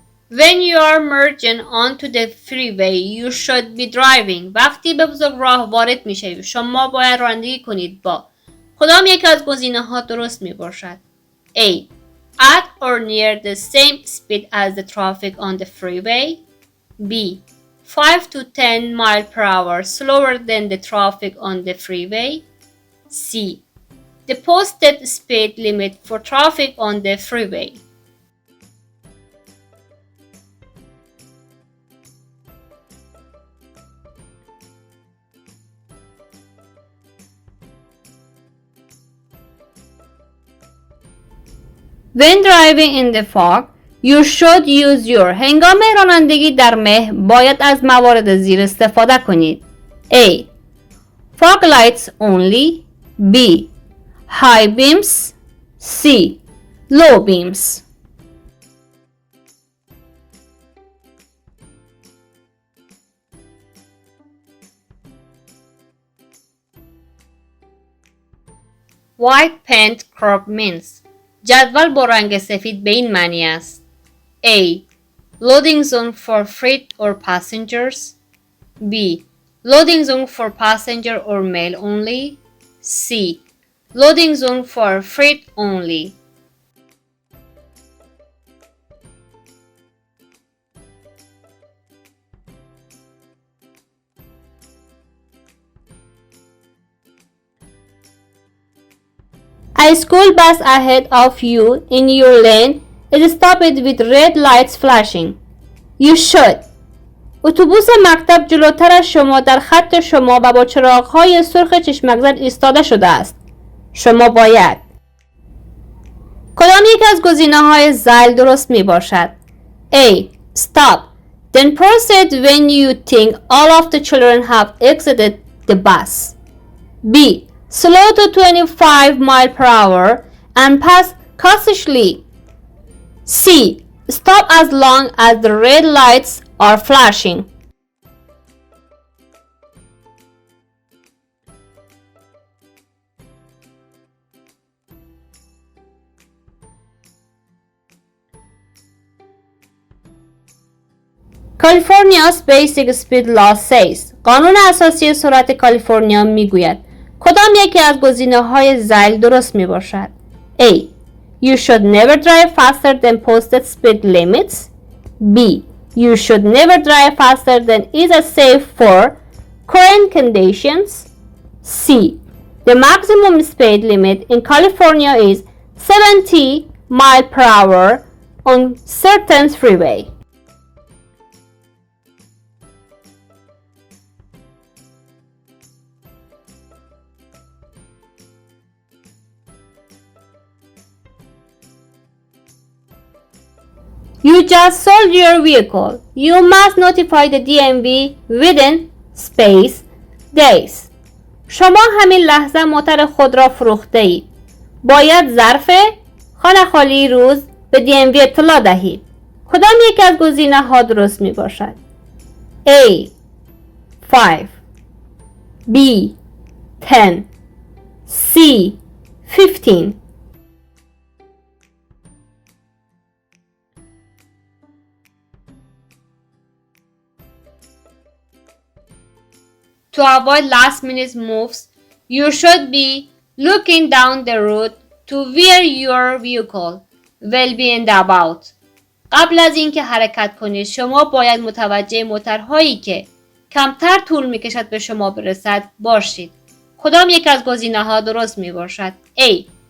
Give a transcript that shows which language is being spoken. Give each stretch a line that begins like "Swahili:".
English: When you are merging onto the freeway, you should be driving.
Persian: وقتی به بزرگراه وارد میشوید، شما باید رانندگی کنید با. کدام یک از گزینه‌ها درست می باشد؟ A.
English: At or near the same speed as the traffic on the freeway. B. 5 to 10 mile per hour slower than the traffic on the freeway. C. The posted speed limit for traffic on the freeway. When driving in the fog, you should use your.
Persian: هنگام رانندگی در مه باید از موارد زیر استفاده کنید.
English: A. Fog lights only. B. High beams. C. Low beams. White paint curb means.
Persian: جدول با رنگ سفید به این معنی است.
English: A. Loading zone for freight or passengers. B. Loading zone for passenger or mail only. C. Loading zone for freight only. A school bus ahead of you in your lane is stopped with red lights flashing. You should.
Persian: اتوبوس مکتب جلوتر از شما در خط شما و با چراغ‌های سرخ چشمک زد ایستاده شده است. شما باید. کدام یک از گزینه‌های ذیل درست می باشد؟
English: A. Stop. Then proceed when you think all of the children have exited the bus. B. Slow to 25 miles per hour and pass cautiously C. Stop as long as the red lights are flashing. California's basic speed law says.
Persian: قانون اساسی سرعت کالیفرنیا میگوید. کدام یکی از گزینه‌های ذیل درست میباشد؟ A.
English: You should never drive faster than posted speed limits. B. You should never drive faster than is safe for current conditions. C. The maximum speed limit in California is 70 miles per hour on certain freeway. You just sold your vehicle. You must notify the DMV within space days.
Persian: شما همین لحظه موتر خود را فروخته اید. باید ظرف خانه خالی روز به DMV اطلاع دهید. کدام یک از گزینه ها درست می باشد؟ A.
English: 5 B. 10 C. 15 To avoid last-minute moves, you should be looking down the road to where your vehicle will be in the about.
Persian: قبل از اینکه حرکت کنید شما باید متوجه موترهایی که کمتر طول میکشد به شما برسد باشید. کدام یک از گزینه ها درست می باشد؟ A.